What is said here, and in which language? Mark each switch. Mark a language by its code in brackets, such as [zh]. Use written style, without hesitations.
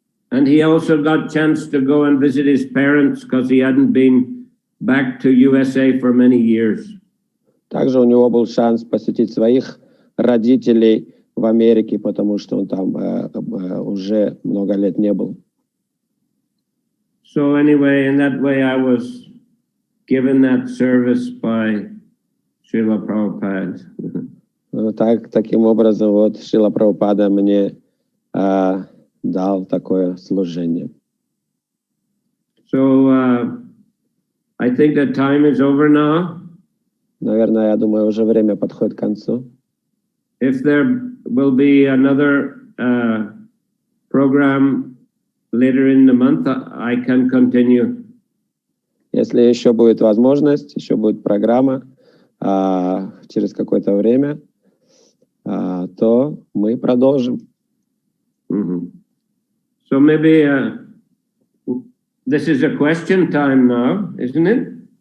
[en] And he also got chance to go and visit his parents because he hadn't been back to USA for many years. [ru] Также у него был шанс посетить своих родителей в Америке, потому что он там уже много лет не был. [en] So anyway, in that way I was given that service by Srila Prabhupada. [ru] Таким образом, вот Шрила Прабхупада мне дал такое служение. [en] So I think the time is over now. [ru] Наверное, я думаю, уже время подходит к концу. [en] If there will be another program later in the month, I can continue. [ru] Если еще будет возможность, еще будет программа через какое-то время, то мы продолжим. Mm-hmm. [en] So maybe this is a question time now, isn't it?